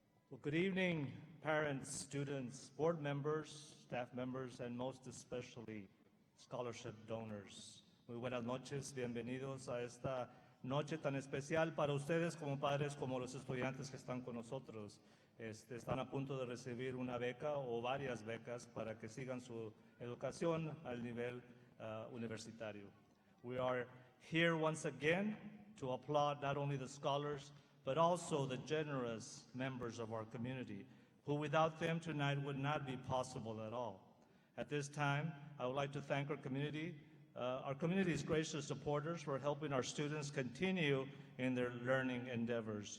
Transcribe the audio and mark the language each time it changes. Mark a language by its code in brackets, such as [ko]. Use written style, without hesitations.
[en] Well, good evening, parents, students, board members, staff members, and most especially scholarship donors. [es] Muy buenas noches, bienvenidos a esta noche tan especial para ustedes como padres, como los estudiantes que están con nosotros. Están a punto de recibir una beca o varias becas para que sigan su educación al nivel universitario. [en] We are here once again to applaud not only the scholars, but also the generous members of our community, who without them tonight would not be possible at all. At this time, I would like to thank our community's gracious supporters for helping our students continue in their learning endeavors.